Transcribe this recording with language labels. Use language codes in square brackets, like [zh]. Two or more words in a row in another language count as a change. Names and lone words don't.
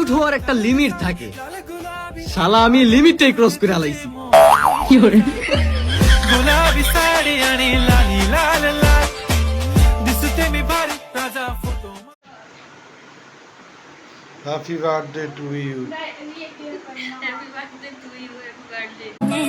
[bn] আমার একটা লিমিট থাকে, শালা আমি লিমিটটাই ক্রস করে আলাইছি। [mr] गुलाबी साडी आणि लाली लाल लाल दिसते मी भारी ताजा फोटो. [en] Happy birthday to you. Happy birthday to you, happy birthday.